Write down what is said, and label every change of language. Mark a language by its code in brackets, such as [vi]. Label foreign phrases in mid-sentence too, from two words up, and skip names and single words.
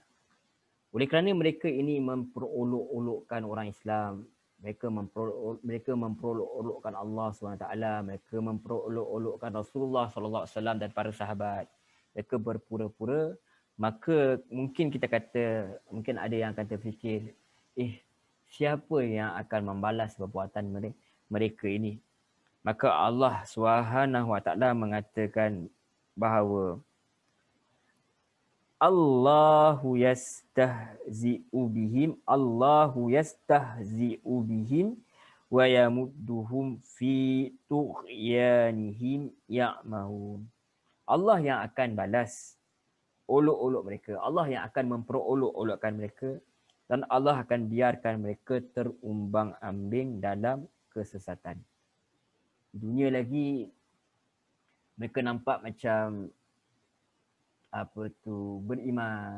[ms] Oleh kerana mereka ini memperolok-olokkan orang Islam, mereka memperolok-olokkan Allah SWT, mereka memperolok-olokkan Rasulullah SAW dan para sahabat. Mereka berpura-pura, maka mungkin kita kata, mungkin ada yang akan terfikir, siapa yang akan membalas perbuatan mereka ini? Maka Allah [ar] سبحانه وتعالى [ms] mengatakan bahawa [ar] الله يستهزئ بهم ويمدهم في طغيانهم يعمهون. [ms] Allah yang akan balas olok-olok mereka. Allah yang akan memperolok-olokkan mereka dan Allah akan biarkan mereka terumbang-ambing dalam kesesatan. Dunia lagi mereka nampak macam beriman.